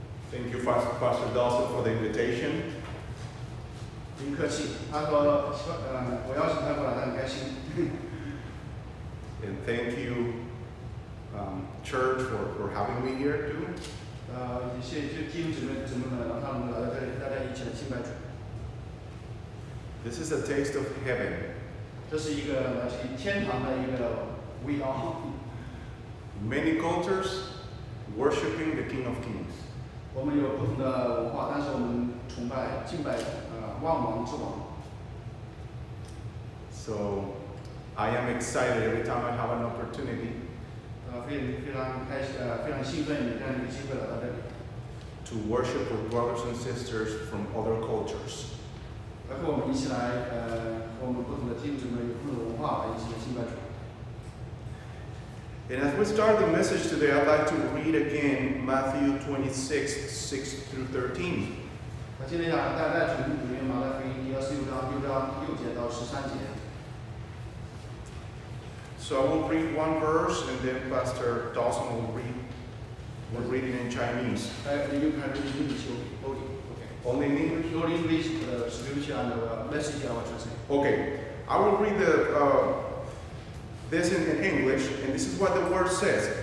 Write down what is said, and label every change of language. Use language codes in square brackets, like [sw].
[en] Thank you, Pastor Dawson, for the invitation. [zh] 不客气，他说我邀请他过来，他很开心。 [en] And thank you, church, for having me here too. [zh] 也谢谢弟兄姊妹们，让他们来到这里，大家一起来敬拜主。 [en] This is a taste of heaven. [zh] 这是一个来自于天堂的一个味道。 [en] Many cultures worshiping the King of Kings. [zh] 我们有不同的文化，但是我们崇拜、敬拜万王之王。 [en] So I am excited every time I have an opportunity [zh] 非常开心，非常兴奋有这样一个机会来到这里， [en] to worship with brothers and sisters from other cultures. [zh] 和我们一起来和我们不同的弟兄姊妹有不同的文化来一起来敬拜主。 [en] And as we start the message today, I'd like to read again Matthew 26, 6 through 13. [zh] 今天想大家从里面马太福音第26章6节到13节。 [en] So I will read one verse, and then Pastor Dawson will read it in Chinese. You can read English only. Okay. Only in English? Only English, scripture and message I will translate. Okay, I will read this in English, and this is what the word says.